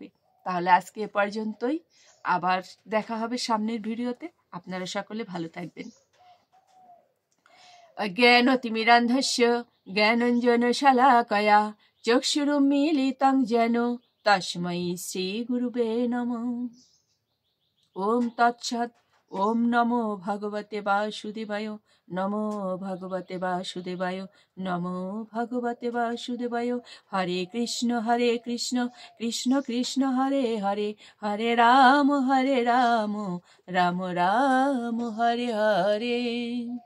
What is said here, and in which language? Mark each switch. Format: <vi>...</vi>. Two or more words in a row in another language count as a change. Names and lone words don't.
<bn>তাহলে আজকে এ পর্যন্তই, আবার দেখা হবে সামনের ভিডিওতে। আপনারা সকলে ভালো থাকবেন।</bn> <sa>জ্ঞানতিমিরান্ধস্য জ্ঞানঞ্জন শালাকয়া চক্ষুরুন্মীলিতং যেন তস্मै শ্রী গুরুবে নমঃ। ওম তৎসৎ। ওম নমো ভগবতে বাসুদেবায়, নমো ভগবতে বাসুদেবায়, নমো ভগবতে বাসুদেবায়। হরে কৃষ্ণ কৃষ্ণ কৃষ্ণ হরে হরে, হরে রাম রাম রাম হরে হরে।</sa>